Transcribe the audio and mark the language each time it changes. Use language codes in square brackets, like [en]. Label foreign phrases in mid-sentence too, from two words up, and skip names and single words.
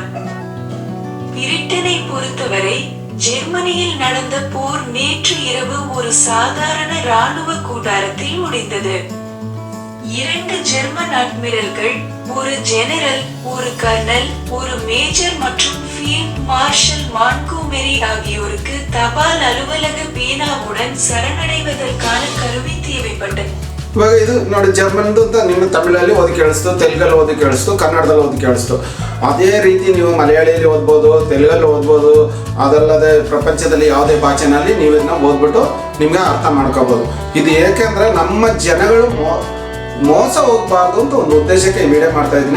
[ta] பிரிட்டனை பொறுத்தவரை ஜெர்மனியில் நடந்த போர் நேற்று இரவு ஒரு சாதாரண இராணுவ கூடாரத்தில் முடிந்தது. 2 ஜெர்மன் அட்மிரல்கள், ஒரு ஜெனரல், ஒரு கர்னல், ஒரு மேஜர் மற்றும் [en] field marshal [ta] மான்ட்கோமெரி ஆகியோருக்கு தபால் அலுவலக பேனாவுடன் சரணடைவதற்கான கருவி தேவைப்பட்டது. [kn] ಇವಾಗ ಇದು ನೋಡಿ, ಜರ್ಮನ್ದು ಅಂತ ನಿಮ್ಮ ತಮಿಳಲ್ಲಿ ಓದಿ ಕೇಳಿಸ್ತು, ತೆಲುಗಲ್ಲಿ ಓದಿ ಕೇಳಿಸ್ತು, ಕನ್ನಡದಲ್ಲಿ ಓದಿ ಕೇಳಿಸ್ತು. ಅದೇ ರೀತಿ ನೀವು ಮಲಯಾಳಿಯಲ್ಲಿ ಓದ್ಬೋದು, ತೆಲುಗಲ್ಲಿ ಓದ್ಬೋದು. ಅದಲ್ಲದೆ ಪ್ರಪಂಚದಲ್ಲಿ ಯಾವುದೇ ಭಾಷೆನಲ್ಲಿ ನೀವು ಇದನ್ನ ಓದ್ಬಿಟ್ಟು ನಿಮಗೆ ಅರ್ಥ ಮಾಡ್ಕೋಬೋದು. ಇದು ಏಕೆಂದರೆ ನಮ್ಮ ಜನಗಳು ಮೋಸ ಹೋಗಬಾರ್ದು ಅಂತ ಒಂದು ಉದ್ದೇಶಕ್ಕೆ ಈ ವಿಡಿಯೋ ಮಾಡ್ತಾ ಇದ್ದೀನಿ.